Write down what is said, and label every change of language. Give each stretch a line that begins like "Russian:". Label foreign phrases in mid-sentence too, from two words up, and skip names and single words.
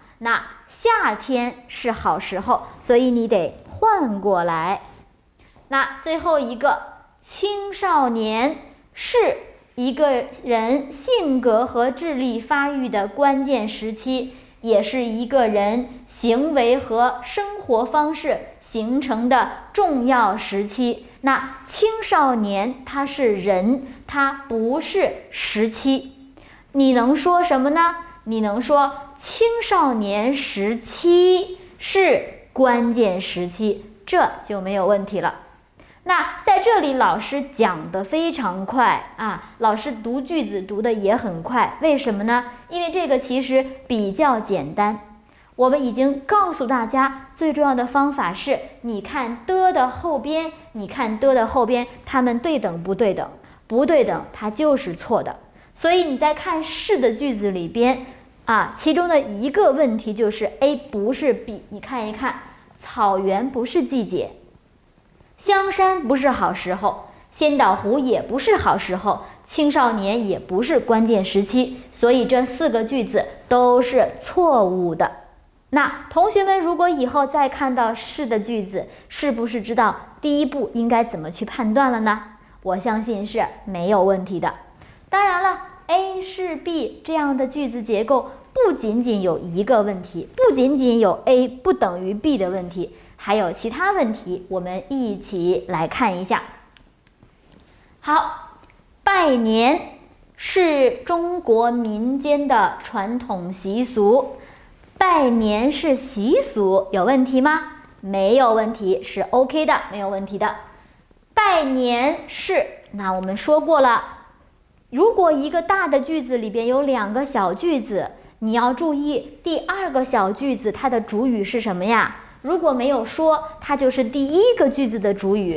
Chinese: 那夏天是好時候，所以你得換過來。那最後一個，青少年是一個人性格和智力發育的關鍵時期，也是一個人行為和生活方式形成的重要時期。那青少年它是人，它不是时期。你能說什麼呢？你能說青少年时期是關鍵時期，這就沒有問題了。那在這裡老師講得非常快啊，老師讀句子讀得也很快，為什麼呢？因為這個其實比較簡單。我們已經告訴大家，最重要的方法是，你看的後邊，它們對等不对等？不对等，它就是錯的。所以你在看是的句子里邊啊，其中的一個問題就是 A 不是 B。你看一看，草原不是季節，香山不是好時候，仙島湖也不是好時候，青少年也不是關鍵時期，所以這4個句子都是錯誤的。那同學們如果以後再看到是的句子，是不是知道第一步應該怎麼去判斷了呢？我相信是沒有問題的。當然了， A 是 B 這樣的句子結構不僅僅有一個問題，不僅僅有 A 不等於 B 的問題，還有其他問題，我們一起來看一下。好，拜年是中國民間的傳統習俗。拜年是習俗，有問題嗎？沒有問題，是 OK 的，沒有問題的。拜年是，那我們說過了，如果一個大的句子裡邊有2個小句子，你要注意第2個小句子它的主語是什麼呀？如果沒有說，它就是第1個句子的主語。